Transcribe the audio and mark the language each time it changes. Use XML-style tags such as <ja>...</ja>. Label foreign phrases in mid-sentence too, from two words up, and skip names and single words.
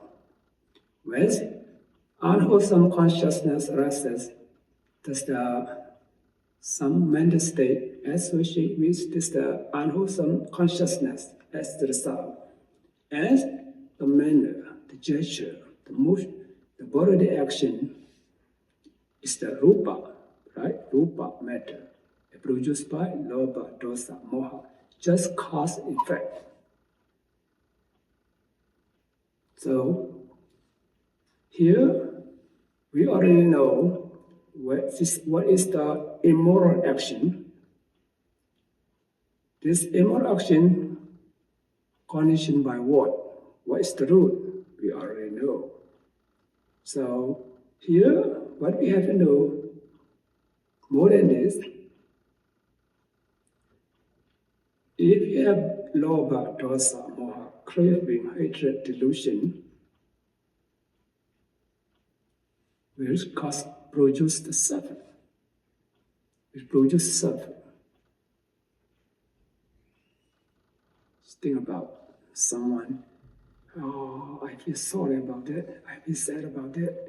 <en>When unwholesome consciousness arises, does some mental state associated with this unwholesome consciousness as the result. As the manner, the gesture, the motion, the bodily action is the rupa, right? Rupa matter, produced by</en> <pi>lobha, dosa, moha,</pi> <en>just cause effect. So here we already know what is the immoral action. This immoral action conditioned by what? What is the root? We already know. So here, what we have to know more than this, if you have</en> <pi>lobha, dosa, moha,</pi> <en>craving, hatred, delusion, which produce the suffering. It produces suffering. Just think about someone, oh, I feel sorry about that, I feel sad about that.</en>